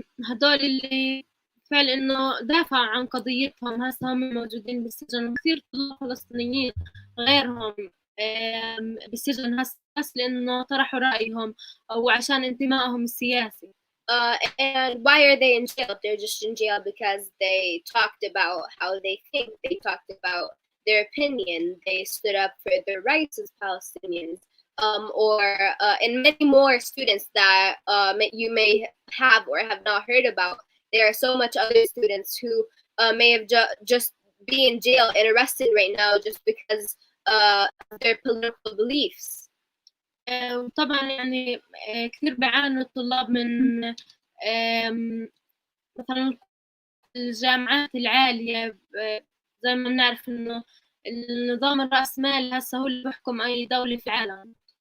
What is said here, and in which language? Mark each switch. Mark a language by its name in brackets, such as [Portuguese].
[Arabic] هدول اللي فعل إنه دافعوا عن قضيتهم هسه هم موجودين بالسجن وكثير طلاب فلسطينيين غيرهم بالسجن هسه بس لأنه طرحوا رأيهم أو عشان انتمائهم السياسي. [English] And why are they in jail? They're just in jail because they talked about how they think. They talked about their opinion. They stood up for their rights as Palestinians. And many more students that you may have or have not heard about. There are so much other students who may have just be in jail and arrested right now just because of their political beliefs. [Arabic] وطبعا يعني كثير بيعانوا الطلاب من مثلا الجامعات العالية زي ما بنعرف إنه النظام الرأسمالي هسه هو اللي بيحكم أي دولة في العالم.